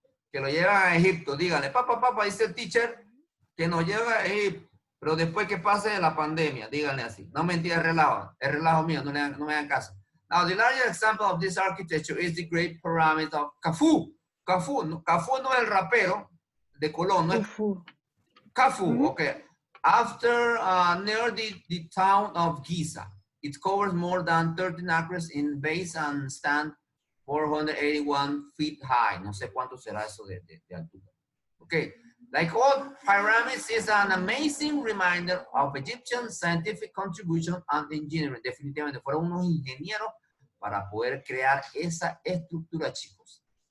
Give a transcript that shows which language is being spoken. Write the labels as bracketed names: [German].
[Spanish] Que lo lleven a Egipto, díganle, papá, dice el teacher, que nos lleva a Egipto. Pero después que pase la pandemia, díganle así. No mentira, es relajo mío, no me hagan caso. [English] Now, the largest example of this architecture is the Great Pyramid of Khufu. [Spanish] Khufu no es el rapero de Colón, no es Khufu, okay. [English] After, near the town of Giza. It covers more than 13 acres in base and stand 481 feet high. [Spanish] No sé cuánto será eso de altura. [English] Okay. Like all pyramids, is an amazing reminder of Egyptian scientific contribution and engineering. [Spanish] Definitivamente fueron unos ingenieros para poder crear esa estructura, chicos.